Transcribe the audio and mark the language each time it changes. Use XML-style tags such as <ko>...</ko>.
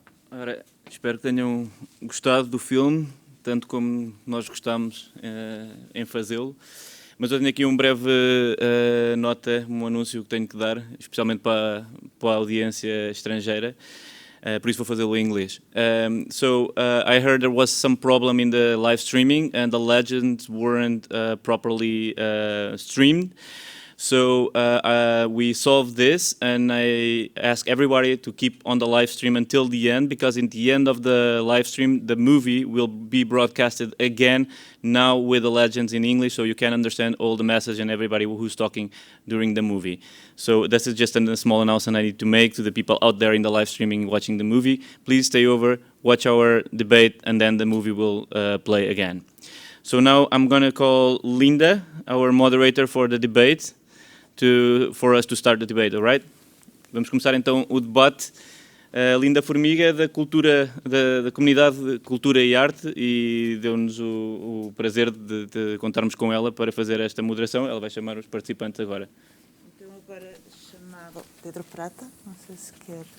<pt>Ora, espero que tenham gostado do filme, tanto como nós gostámos em fazê-lo. Mas eu tenho aqui um breve nota, um anúncio que tenho que dar, especialmente para a audiência estrangeira. Por isso vou fazê-lo em inglês.</pt> <en>I heard there was some problem in the live streaming and the legends weren't properly streamed. So we solved this, and I ask everybody to keep on the live stream until the end, because in the end of the live stream, the movie will be broadcasted again, now with the legends in English, so you can understand all the message and everybody who's talking during the movie. So this is just a small announcement I need to make to the people out there in the live streaming watching the movie. Please stay over, watch our debate, and then the movie will play again. So now I'm going to call Linda, our moderator for the debate, for us to start the debate, all right?</en> <pt>Vamos começar então o debate. Linda Formiga, da Comunidade de Cultura e Arte, e deu-nos o prazer de contarmos com ela para fazer esta moderação. Ela vai chamar os participantes agora. Então agora chamava Pedro Prata, não sei se quer.</pt>